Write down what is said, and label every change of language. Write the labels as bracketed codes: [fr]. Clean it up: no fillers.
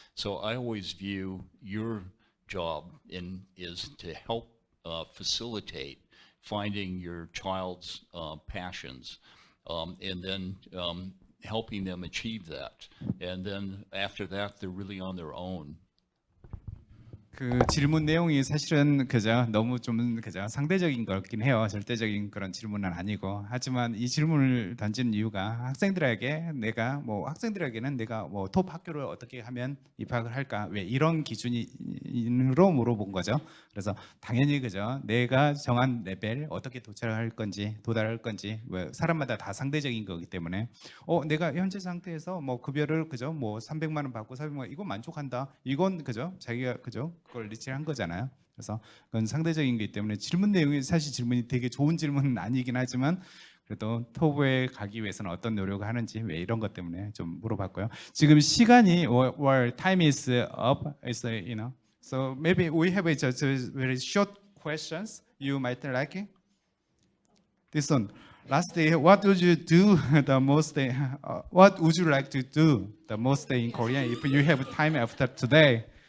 [en] So I always view your job is to help facilitate finding your child's passions, and then helping them achieve that. And then after that, they're really on their own. [ko] 그 질문 내용이 사실은 그저 너무 좀 그저 상대적인 거긴 해요. 절대적인 그런 질문은 아니고. 하지만 이 질문을 던지는 이유가 학생들에게는 내가 뭐 톱 학교를 어떻게 하면 입학을 할까? 왜 이런 기준으로 물어본 거죠. 그래서 당연히 그저 내가 정한 레벨 어떻게 도달할 건지 왜 사람마다 다 상대적인 거기 때문에 내가 현재 상태에서 뭐 급여를 그저 뭐 300만 원 받고 400만 원 이거 만족한다. 이건 그저 자기가 그저 그걸 리치한 거잖아요. 그래서 그건 상대적인 거기 때문에 질문 내용이 사실 질문이 되게 좋은 질문은 아니긴 하지만 그래도 토브에 가기 위해서는 어떤 노력을 하는지 왜 이런 것 때문에 좀 물어봤고요. 지금 시간이 [en] or time is up, is so maybe we have just very short questions you might like it. This one. Lastly, what would you do the most? What would you like to do the most in Korea if you have time after today?